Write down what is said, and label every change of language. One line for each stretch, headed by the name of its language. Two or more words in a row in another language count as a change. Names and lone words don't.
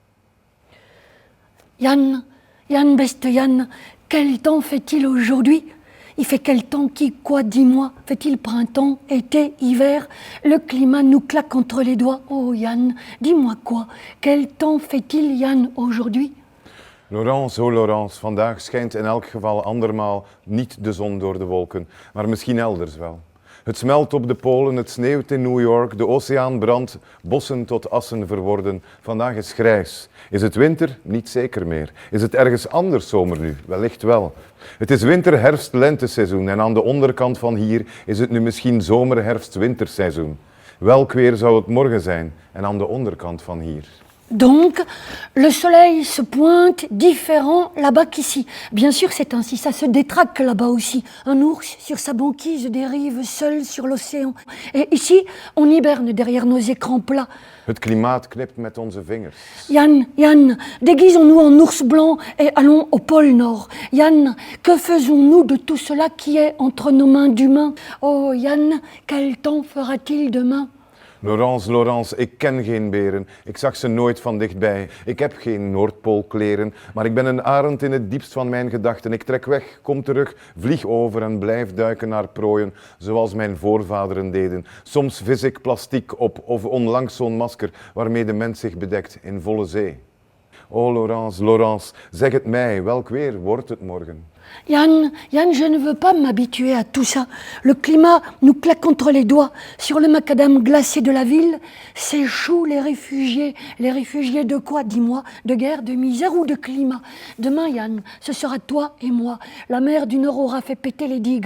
French: Yann, beste Yann, quel temps fait-il aujourd'hui? Il fait quel temps qui, quoi, dis-moi? Fait-il printemps, été, hiver? Le climat nous claque entre les doigts. Oh Yann, dis-moi quoi? Quel temps fait-il, Yann, aujourd'hui?
Dutch: Laurence, oh Laurence, vandaag schijnt in elk geval andermaal niet de zon door de wolken, maar misschien elders wel. Het smelt op de polen, het sneeuwt in New York, de oceaan brandt, bossen tot assen verworden. Vandaag is grijs. Is het winter? Niet zeker meer. Is het ergens anders zomer nu? Wellicht wel. Het is winter-herfst-lenteseizoen en aan de onderkant van hier is het nu misschien zomer-herfst-winterseizoen. Welk weer zou het morgen zijn en aan de onderkant van hier?
French: Donc, le soleil se pointe différent là-bas qu'ici. Bien sûr, c'est ainsi, ça se détraque là-bas aussi. Un ours sur sa banquise dérive seul sur l'océan. Et ici, on hiberne derrière nos écrans plats.
Dutch: Het klimaat knipt met onze vingers.
French: Yann, déguisons-nous en ours blanc et allons au pôle Nord. Yann, que faisons-nous de tout cela qui est entre nos mains d'humains? Oh Yann, quel temps fera-t-il demain?
Dutch: Laurence, ik ken geen beren. Ik zag ze nooit van dichtbij. Ik heb geen Noordpoolkleren, maar ik ben een arend in het diepst van mijn gedachten. Ik trek weg, kom terug, vlieg over en blijf duiken naar prooien, zoals mijn voorvaderen deden. Soms vis ik plastiek op of onlangs zo'n masker waarmee de mens zich bedekt in volle zee. Oh Laurence, zeg het mij, welk weer wordt het morgen?
French: Yann, je ne veux pas m'habituer à tout ça. Le climat nous claque entre les doigts. Sur le macadam glacé de la ville, s'échouent les réfugiés. Les réfugiés de quoi, dis-moi? De guerre, de misère ou de climat? Demain, Yann, ce sera toi et moi. La mer du Nord aura fait péter les digues.